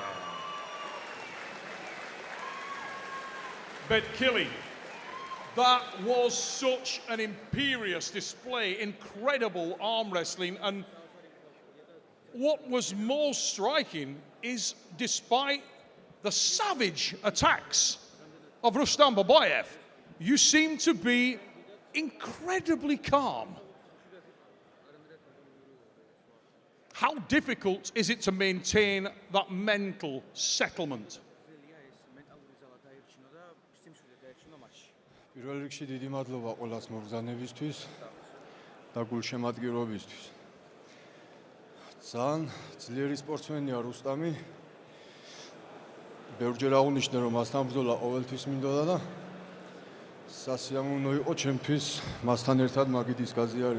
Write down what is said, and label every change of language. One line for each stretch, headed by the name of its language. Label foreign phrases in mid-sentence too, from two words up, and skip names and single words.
English: Betkili, that was such an imperious display, incredible arm wrestling, and what was most striking is despite the savage attacks of Rustam Babaiev, you seem to be incredibly calm. How difficult is it to maintain that mental settlement?
Georgian: პირველ რიგში დიდი მადლობა ყველას მოგზაურობისთვის და გულშემატკივრობისთვის. ძალიან ძლიერი სპორტსმენია რუსტამი. ბევრჯერ აღნიშნე რომ მასთან ბრძოლა ყოველთვის მინდოდა და სასიამოვნო იყო ჩემთვის მასთან ერთად მაგიდის გაზიარება.